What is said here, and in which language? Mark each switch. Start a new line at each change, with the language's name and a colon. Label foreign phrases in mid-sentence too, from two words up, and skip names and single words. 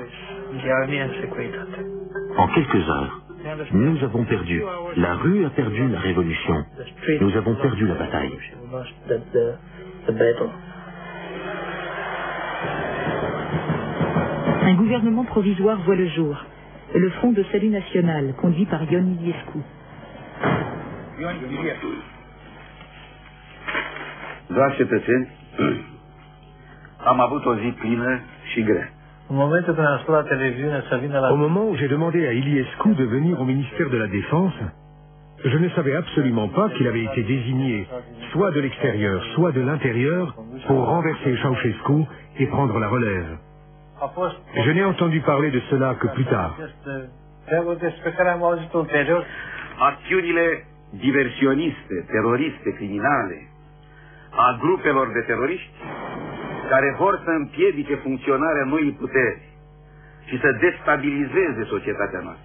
French: En quelques heures, nous avons perdu. La rue a perdu la révolution. Nous avons perdu la bataille. Un gouvernement provisoire voit le jour. Le Front de Salut National, conduit par Ion Iliescu.
Romanian: Dragi cetățeni, am avut o zi plină și grea.
French: Au moment où j'ai demandé à Iliescu de venir au ministère de la Défense, je ne savais absolument pas qu'il avait été désigné, soit de l'extérieur, soit de l'intérieur, pour renverser Ceausescu et prendre la relève. Je n'ai entendu parler de cela que plus tard.
Romanian: Acțiunile diversioniste, teroriste, criminale, a grupelor de teroriști care vor să împiedice funcționarea noii puteri și să destabilizeze societatea noastră.